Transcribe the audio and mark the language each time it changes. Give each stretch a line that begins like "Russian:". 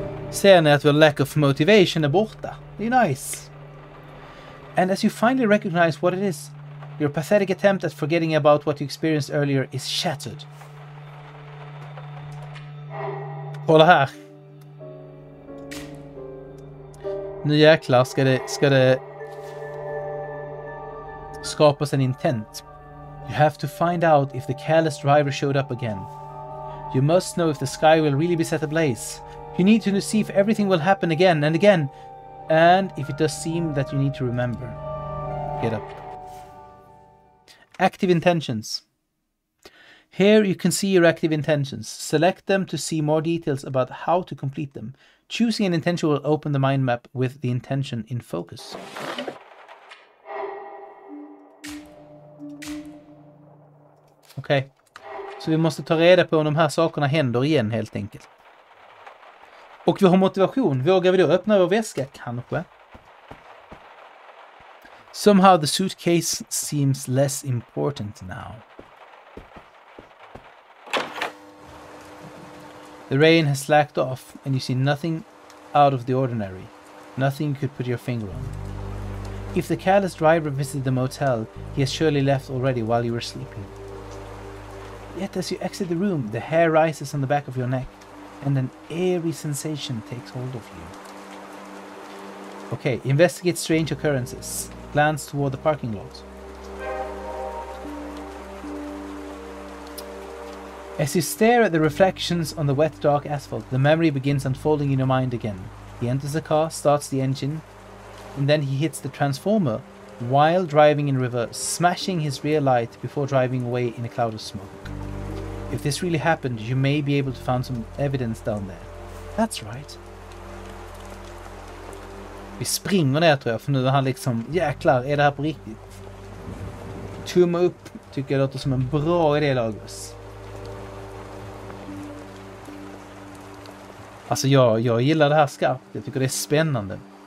Swedish: Ser ni att vår
English: lack of motivation
Swedish: är borta? Det är
English: nice. And as you finally recognize what it is, your pathetic attempt at forgetting about what you experienced earlier is shattered.
Swedish: Kolla här. Nu jäklar ska det skapas en intent.
English: You have to find out if the careless driver showed up again. You must know if the sky will really be set ablaze. You need to see if everything will happen again and again. And if it does seem that you need to remember. Get up. Active intentions. Here you can see your active intentions. Select them to see more details about how to complete them. Choosing an intention will open the mind map with the intention in focus.
Swedish: Okej. Så vi måste ta reda på om de här sakerna händer igen helt enkelt. Och vi har motivation. Vågar vi då öppna vår väska? Kanske.
English: Somehow the suitcase seems less important now. The rain has slacked off and you see nothing out of the ordinary. Nothing you could put your finger on. If the careless driver visited the motel, he has surely left already while you were sleeping. Yet as you exit the room, the hair rises on the back of your neck and an eerie sensation takes hold of you. Okay, investigate strange occurrences. Glance toward the parking lot. As you stare at the reflections on the wet, dark asphalt, the memory begins unfolding in your mind again. He enters the car, starts the engine, and then he hits the transformer while driving in reverse, smashing his rear light before driving away in a cloud of smoke. If this really happened, you may be able to find some evidence down there. That's right.
Swedish: Vi springer ner tror jag, för nu är han liksom, jäklar, är det här på riktigt? Tumma upp, tycker jag låter som en bra idé, Lagos. Alltså jag gillar det här skarpt, jag tycker det är spännande.